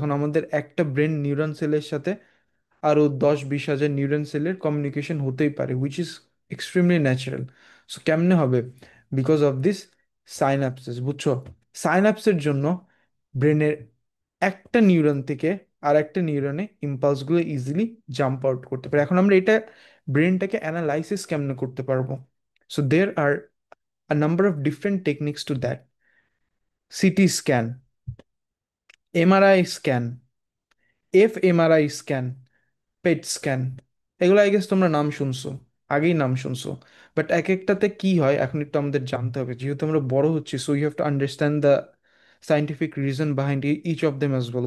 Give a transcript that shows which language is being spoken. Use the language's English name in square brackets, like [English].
[Bangla] এখন আমাদের একটা ব্রেন নিউরন সেলের সাথে আরও 10-20 হাজার নিউরন সেলের কমিউনিকেশন হতেই পারে, [English] Which is extremely natural. [Bangla] So কেমনে হবে? [English] because of this synapsis, [Bangla] বুঝছো? সাইনাপসের জন্য ব্রেনের একটা নিউরন থেকে আর একটা নিউরনে ইম্পালসগুলো ইজিলি জাম্প আউট করতে পারে। এখন আমরা এটা ব্রেনটাকে অ্যানালাইসিস কেমনে করতে পারবো? [English] So there are a number of different techniques to that. [Bangla] CT scan, MRI scan, fMRI scan, pet scan, এগুলো [English] I guess [Bangla] তোমরা নাম শুনছো, আগেই নাম শুনছো। বাট এক একটাতে কি হয় এখন একটু আমাদের জানতে হবে, যেহেতু আমরা বড় হচ্ছি, [English] So you have to understand the scientific reason behind each of them as well.